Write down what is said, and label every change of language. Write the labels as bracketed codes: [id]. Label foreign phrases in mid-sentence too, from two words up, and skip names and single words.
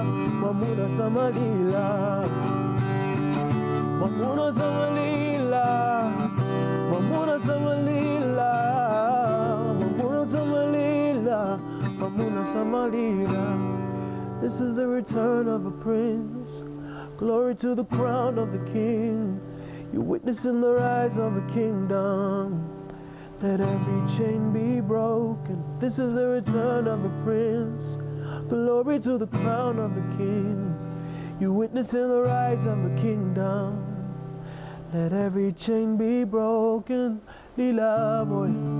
[ny] Mwamuna Samalila Mwamuna Samalila Mwamuna Samalila Mwamuna Samalila Mwamuna Samalila [en] This is the return of a prince Glory to the crown of the king You're witnessing the rise of a kingdom Let every chain be broken This is the return of a prince Glory to the crown of the king You're witnessing the rise of a kingdom Let every chain be broken Lila boy